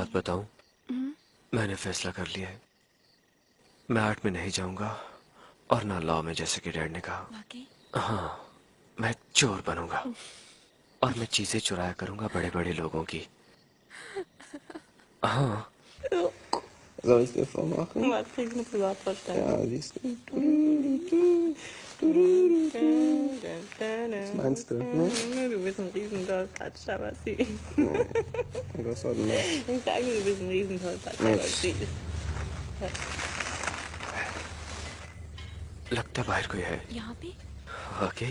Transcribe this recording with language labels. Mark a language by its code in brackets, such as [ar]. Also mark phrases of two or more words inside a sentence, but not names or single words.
[hi] एक बात बताऊं? मैंने फैसला कर लिया है। मैं आर्ट में नहीं जाऊंगा और ना लॉ में, जैसे कि डैड ने कहा। वाकई? हाँ, मैं चोर बनूंगा और मैं चीजें चुराया करूंगा बड़े बड़े लोगों की। हाँ। [de] Soll ich dir vormachen? Was krieg ich eine Privatvorstellung? Ja, siehst du. Was meinst du? Ne? Du bist ein Riesentollpatsch, aber sie. Was soll denn das? Ich sage, du bist ein Riesentollpatsch, aber sie. [hi] लगता बाहर कोई है। यहाँ पे? ओके।